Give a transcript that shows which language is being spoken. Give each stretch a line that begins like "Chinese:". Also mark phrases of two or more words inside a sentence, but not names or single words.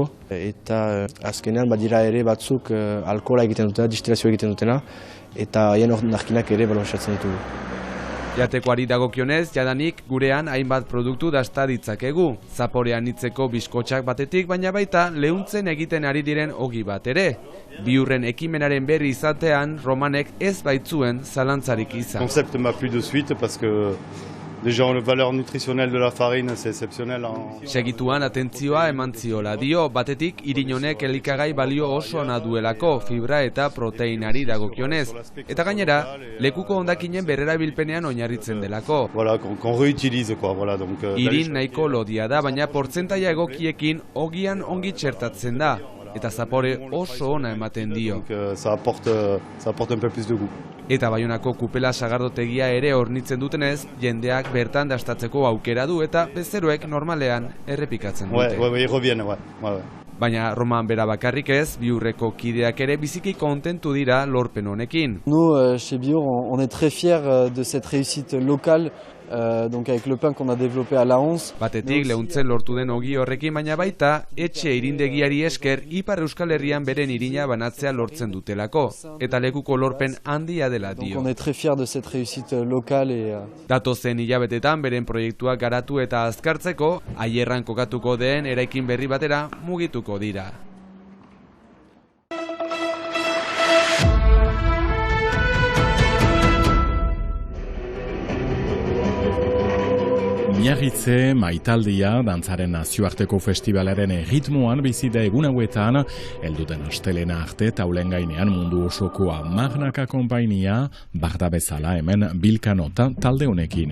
Basque: Eta azkenean badira ere batzuk alkohola egiten dutena, distilazioa egiten dutena, eta haien ondarkinak ere baloratzen ditugu. Jatekoari dagokionez, jadanik gurean hainbat produktu dasta ditzakegu. Zaporean nitzeko biskotxak batetik, baina baita leuntzen egiten ari diren ogi bat ere. Biurren ekimenaren berri izatean, Romanek ez baitzuen zalantzarik izan.
French: Le concept m'a plu de suite parce que déjà la valeur nutritionnelle de la farine c'est exceptionnel.
Basque: Segituan atentzioa eman ziola dio, batetik irin honek elikagai balio oso ona duelako, fibra eta proteinari dagokionez. Eta gainera, lekuko hondakinen berrerabilpenean oinarritzen delako.
French: Voilà, qu'on réutilise quoi, voilà donc.
Basque: Irin nahiko lodia da, baina portzentaia egokiekin ogian ongi txertatzen da. Eta zapore oso ona ematen dio.
French: Donc ça apporte un peu plus de goût.
Basque: Eta Baionako kupela sagardotegia ere hornitzen dutenez, jendeak bertan dastatzeko aukera du eta bezeroek normalean errepikatzen dute.
French: Ouais, ils reviennent, ouais.
Basque: Baina Roman bera bakarrik ez, Biurreko kideak ere biziki kontentu dira lorpen honekin.
French: Nous, chez Biur, on est très fiers de cette réussite locale, donc avec le pain qu'on a développé à la 11.
Basque: Batetik leuntzen lortu den ogi horrekin, baina baita etxe irindegiari esker Ipar Euskal Herrian beren irina banatzea lortzen dutelako. Eta lekuko lorpen handia dela dio.
French: Donc on est très fiers de cette réussite locale.
Basque: Datozen hilabetetan beren proiektuak garatu eta azkartzeko, Aierran kokatuko den eraikin berri batera mugituko dira. Miarritze Maitaldia dantzaren nazioarteko festivalaren ritmoan bizi da egun hauetan, helduten astelena arte taulen gainean mundu osokoa Magnaka konpainia, barda bezala hemen Bilkanota talde honekin.